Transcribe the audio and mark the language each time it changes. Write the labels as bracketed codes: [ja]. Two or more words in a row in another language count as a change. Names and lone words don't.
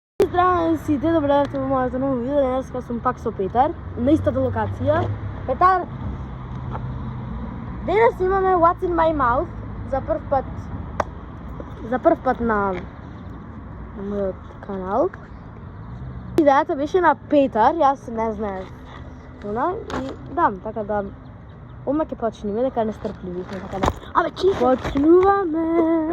[mk] Здраво сите, добре дојдовте во моето ново видео. Денеска сум пак со Петар, на истата локација. Петар, денес имаме [en] What's in my mouth [mk] за прв пат на мојот канал. Идејата беше на Петар, јас не знаев она и да, така да одма ќе почнеме, дека нестрпливи сме, така да. Почнуваме.